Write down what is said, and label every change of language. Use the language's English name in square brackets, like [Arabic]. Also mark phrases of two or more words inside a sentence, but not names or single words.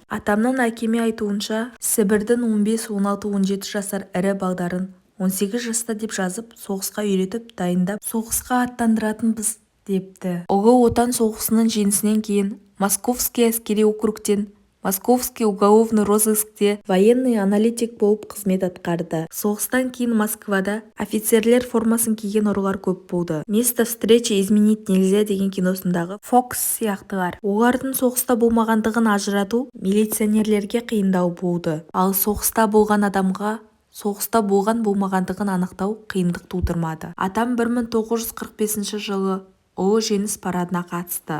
[Kazakh] Атамның әкеме айтуынша, Сібірдің 15, 16, 17 жасар ірі балдарын 18 жаста деп жазып, соғысқа үйретіп, дайындап, соғысқа аттандыратынбыз депті. Ұлы Отан соғысының жеңісінен кейін Московский әскери округтен Московский уголовный розыскте [Russian] военный аналитик [Kazakh] болып қызмет атқарды. Соғыстан кейін Москвада офицерлер формасын киген ұрылар көп болды. Место встречи изменить нельзя деген киносындағы Фокс сияқтылар. Олардың соғыста болмағандығын ажырату милиционерлерге қиындау болды. Ал соғыста болған адамға соғыста болған болмағандығын анықтау қиындық тудырмады. Атам 1945 жылы ұлы жеңіс парадына қатысты.